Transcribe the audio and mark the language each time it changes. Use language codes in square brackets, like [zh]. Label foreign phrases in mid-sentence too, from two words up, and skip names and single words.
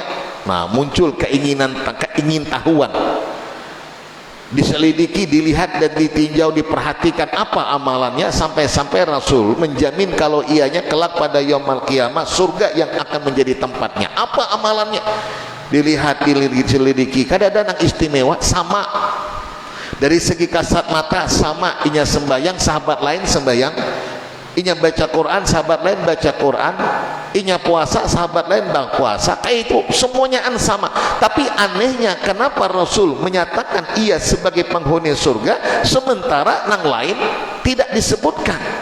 [id] Nah, muncul keingin tahuan. Diselidiki, dilihat dan ditinjau, diperhatikan apa amalannya, sampai-sampai Rasul menjamin kalau ianya kelak pada [ar] يوم القيامة [id] surga yang akan menjadi tempatnya. Apa amalannya? Dilihat, diselidiki, kadang-kadang istimewa, sama. [bjn] Dari segi kasat mata sama, inya sembahyang, sahabat lain sembahyang. Inya baca Quran, sahabat lain baca Quran. Inya puasa, sahabat lain puasa. Kayak itu semuanya sama. [id] Tapi anehnya, kenapa Rasul menyatakan ia sebagai penghuni surga sementara yang lain tidak disebutkan?